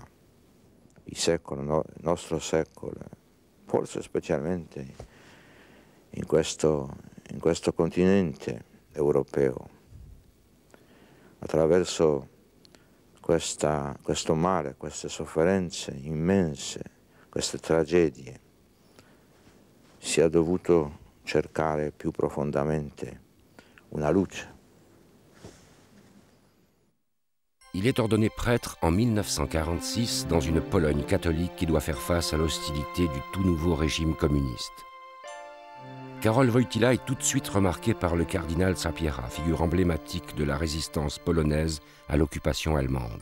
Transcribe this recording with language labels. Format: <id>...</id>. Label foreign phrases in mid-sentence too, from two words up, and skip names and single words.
<it>il secolo, il nostro secolo, forse specialmente in questo continente europeo, attraverso questo male, queste sofferenze immense, queste tragedie, si è dovuto cercare più profondamente una luce.</it> <fr>Il est ordonné prêtre en 1946 dans une Pologne catholique qui doit faire face à l'hostilité du tout nouveau régime communiste. Karol Wojtyła est tout de suite remarqué par le cardinal Sapieha, figure emblématique de la résistance polonaise à l'occupation allemande.</fr>